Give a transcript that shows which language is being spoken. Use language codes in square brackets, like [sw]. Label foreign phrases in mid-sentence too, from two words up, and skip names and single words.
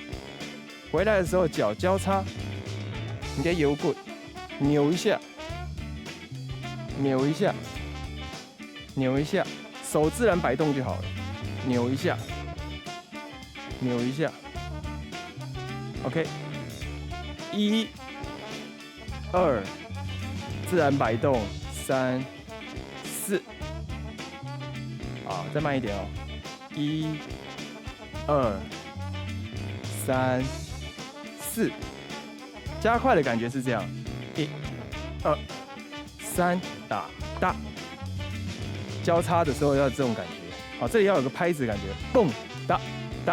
[zh] 回來的時候腳交叉，你給油棍扭一下，扭一下，扭一下，手自然擺動就好了，扭一下，扭一下。OK， 1、2，自然擺動，3、4，再慢一點哦 ，1、2、3、4，加快的感覺是這樣，1、 2、3，打大。交叉的时候要这种感觉，好，这里要有个拍子的感觉，蹦哒哒。